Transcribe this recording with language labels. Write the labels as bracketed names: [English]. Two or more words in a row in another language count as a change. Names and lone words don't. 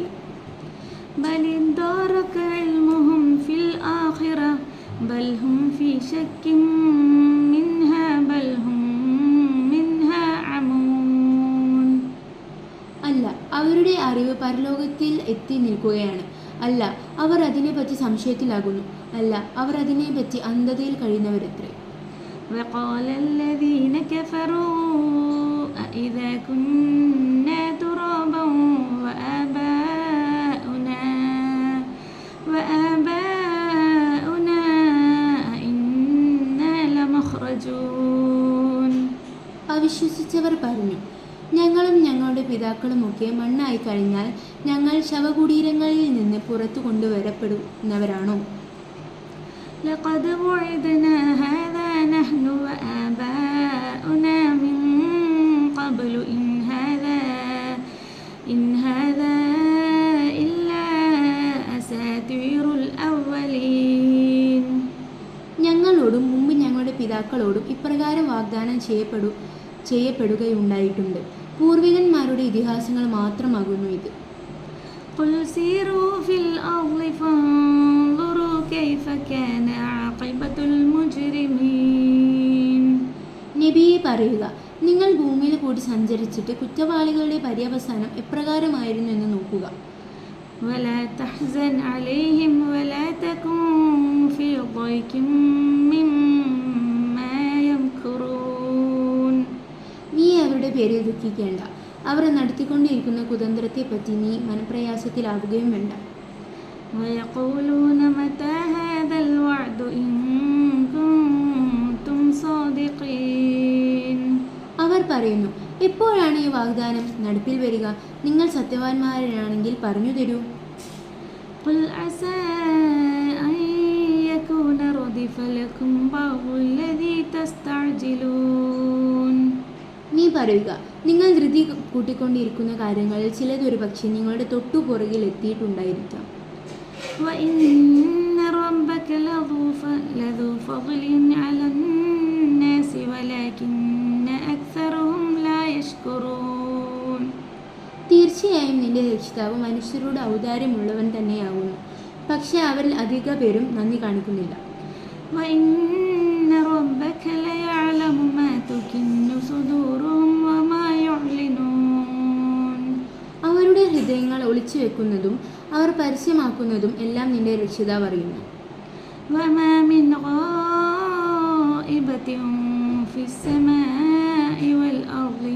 [Arabic] بل ادارك علمهم في الآخرة بل هم في شك منها بل هم منها عمون. [Malayalam] അല്ല, അവരുടെ അറിവ് പരലോകത്തിൽ എത്തി നിൽക്കുകയാണ്. അല്ല, അവർ അതിനെപ്പറ്റി സംശയത്തിലാകുന്നു. അല്ല, അവർ അതിനെപ്പറ്റി അന്ധതയിൽ കഴിയുന്നവരത്രേ. [Arabic] وقال الذين كفروا أإذا كنا ترابا وآباؤنا أئنا لمخرجون. [Malayalam] അവിശ്വസിച്ചവർ പറഞ്ഞു, ഞങ്ങളും ഞങ്ങളുടെ പിതാക്കളുമൊക്കെ മണ്ണായി കഴിഞ്ഞാൽ ഞങ്ങൾ ശവകുടീരങ്ങളിൽ നിന്ന് പുറത്തു കൊണ്ടുവരപ്പെടുന്നവരാണോ? [Arabic] لقد وعدنا هذا نحن وآباؤنا من قبل إن هذا إلا أساطير الأولين. [Malayalam] ഞങ്ങളോടും മുമ്പ് ഞങ്ങളുടെ പിതാക്കളോടും ഇപ്രകാരം വാഗ്ദാനം ചെയ്യപ്പെടുകയുണ്ടായിട്ടുണ്ട്. പൂർവികന്മാരുടെ ഇതിഹാസങ്ങൾ മാത്രമാകുന്നു ഇത്. [Arabic] قل سيروا في الأرض فانظروا كيف كان عاقبة المجرمين. [Malayalam] നബിയെ പറയുക, നിങ്ങൾ ഭൂമിയിൽ കൂടി സഞ്ചരിച്ചിട്ട് കുറ്റവാളികളുടെ പര്യവസാനം എപ്രകാരമായിരുന്നു എന്ന് നോക്കുക. [Arabic] ولا تحزن عليهم ولا تكن في ضيق مما يمكرون. [Malayalam] നീ അവരുടെ പേരിൽ ദുഃഖിക്കേണ്ട. അവർ നടത്തിക്കൊണ്ടിരിക്കുന്ന കുതന്ത്രത്തെപ്പറ്റി നീ മനപ്രയാസത്തിലാവുകയും വേണ്ട. [Arabic] ويقولون متى هذا الوعد إن كنتم صادقين. [Malayalam] അവർ പറയുന്നു, എപ്പോഴാണ് ഈ വാഗ്ദാനം നടപ്പിൽ വരിക? നിങ്ങൾ സത്യവാന്മാരാണെങ്കിൽ പറഞ്ഞു തരൂ. [Arabic] قل عسى أن يكون ردف لكم بعض الذي تستعجلون. [Malayalam] നീ പറയുക, നിങ്ങൾ ധൃതി കൂട്ടിക്കൊണ്ടിരിക്കുന്ന കാര്യങ്ങളിൽ ചിലതൊരു പക്ഷേ നിങ്ങളുടെ തൊട്ടുപുറകിൽ എത്തിയിട്ടുണ്ടായിരിക്കാം. [Arabic] وإن ربك لذو فضل على الناس ولكن أكثرهم لا يشكرون. [Malayalam] തീർച്ചയായും നിന്റെ രക്ഷിതാവ് മനുഷ്യരോട് ഔദാര്യമുള്ളവൻ തന്നെയാകുന്നു, പക്ഷേ അവരിൽ അധിക പേരും നന്ദി കാണിക്കുന്നില്ല. [Arabic] وإن ربك ليعلم ما تكن صدورهم وما يعلنون. [Malayalam] അവരുടെ ഹൃദയങ്ങൾ ഒളിച്ചു വെക്കുന്നതും അവർ പരസ്യമാക്കുന്നതും എല്ലാം നിന്റെ രക്ഷിതാവ് അറിയുന്നു. [Arabic] وما من غائبة في السماء والأرض